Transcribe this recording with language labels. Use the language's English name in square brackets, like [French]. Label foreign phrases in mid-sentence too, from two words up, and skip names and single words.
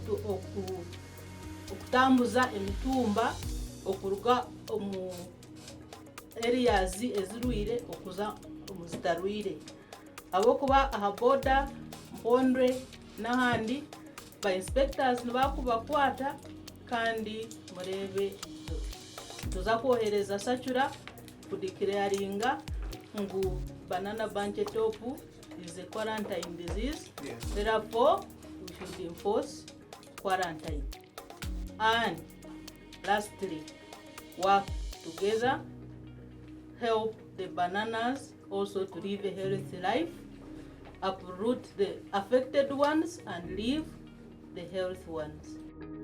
[Nyankole] okutambuza emitumba okuruga omu areas ezirwire okuza omuzitarwire abo kuba aha border mpondwe n'ahandi ba inspectors nibakubakwata kandi murebe tuza kohereza sacura kudeclaringa ngu [English] banana bunch top is a quarantine disease. Yes. Therefore we should enforce quarantine. And lastly, work together, help the bananas also to live a healthy life, uproot the affected ones and leave the healthy ones.